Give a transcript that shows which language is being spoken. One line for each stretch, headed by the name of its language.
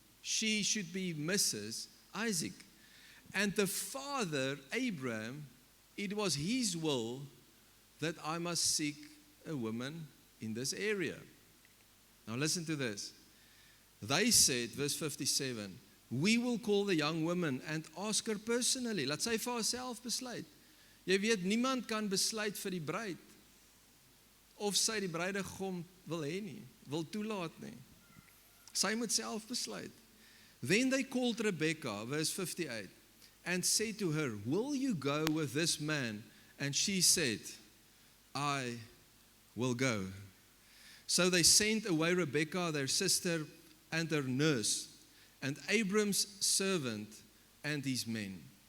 English: She should be Mrs. Isaac. And the father, Abraham, it was his will that I must seek a woman in this area. Now listen to this. They said, verse 57, "We will call the young woman and ask her personally."
Afrikaans: Laat sy vir haarself besluit. Jy weet, niemand kan besluit vir die bruid of sy die bruidegom wil hê nie, wil toelaat nie. Sy moet self besluit.
English: Then they called Rebekah, verse 58, and said to her, "Will you go with this man?" And she said, "I will go." So they sent away Rebekah, their sister, and her nurse, and Abram's servant and his men.